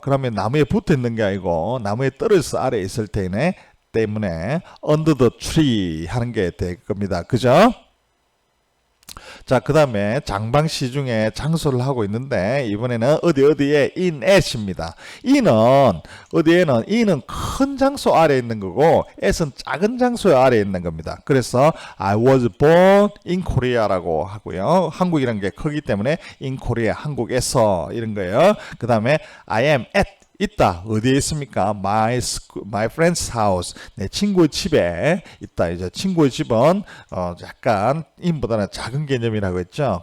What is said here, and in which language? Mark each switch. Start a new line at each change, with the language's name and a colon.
Korean: 그러면 나무에 붙어 있는 게 아니고 나무에 떨어져서 아래에 있을 때문에
English: under the tree
Korean: 하는 게 될 겁니다. 그죠? 자, 그 다음에 장방시 중에 장소를 하고 있는데 이번에는 어디에 in at입니다. in은 큰 장소 아래에 있는 거고 at은 작은 장소 아래에 있는 겁니다. 그래서
English: I was born in Korea
Korean: 라고 하고요. 한국이라는 게 크기 때문에
English: in Korea,
Korean: 한국에서 이런 거예요. 그 다음에
English: I am at
Korean: 있다. 어디에 있습니까?
English: My friend's house.
Korean: 내 친구의 집에 있다. 이제 친구의 집은 약간 in보다는 작은 개념이라고 했죠.